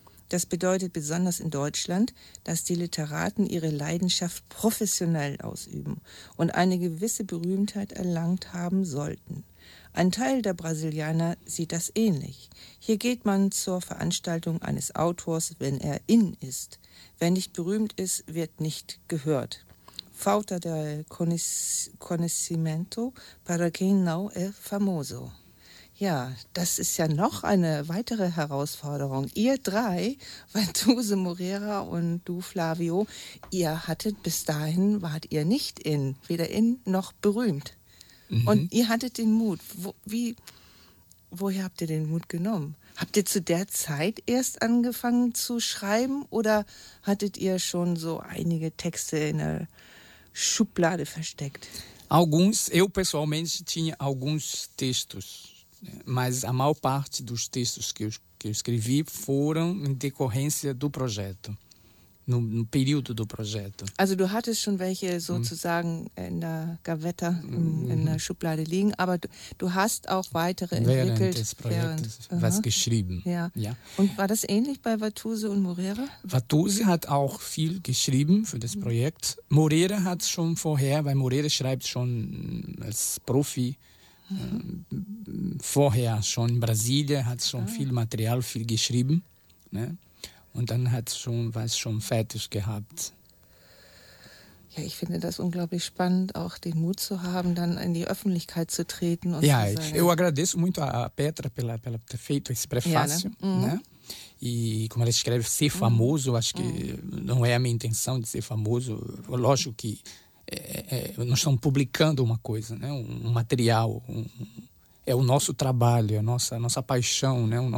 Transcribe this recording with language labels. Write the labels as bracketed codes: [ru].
[de] Das bedeutet besonders in Deutschland, dass die Literaten ihre Leidenschaft professionell ausüben und eine gewisse Berühmtheit erlangt haben sollten. Ein Teil der Brasilianer sieht das ähnlich. Hier geht man zur Veranstaltung eines Autors, wenn er in ist. Wer nicht berühmt ist, wird nicht gehört. [pt] Falta de conhecimento para quem não é famoso. [de] Ja, das ist ja noch eine weitere Herausforderung. Ihr drei, Watusi, Moreira und du, Flavio, ihr hattet bis dahin, wart ihr nicht weder in noch berühmt. Mhm. Und ihr hattet den Mut. Woher habt ihr den Mut genommen? Habt ihr zu der Zeit erst angefangen zu schreiben oder hattet ihr schon so einige Texte in der Schublade versteckt? Eu pessoalmente tinha alguns textos. Mas a maior parte dos textos que eu escrevi foram em decorrência do projeto, no período do projeto. Also, du hattest schon welche sozusagen in der Gaveta, in der Schublade liegen, aber du hast auch weitere entwickelt während des Projektes, was geschrieben. Ja. Ja. Und war das ähnlich bei Watusi und Moreira? Watusi hat auch viel geschrieben für das Projekt. Moreira hat schon vorher, weil Moreira schreibt schon als Profi, vorher schon in Brasília, hat schon viel Material, viel geschrieben, ne? Und dann hat schon was schon fertig gehabt. Ja, ich finde das unglaublich spannend, auch den Mut zu haben, dann in die Öffentlichkeit zu treten und ja, zu sagen. [pt] Eu agradeço muito a Petra pela ter feito esse prefácio, né? E como ela escreve ser famoso, acho que não é a minha intenção de ser famoso, lógico que nós estamos publicando uma coisa, né? Um material, é o nosso trabalho, é a nossa paixão, né?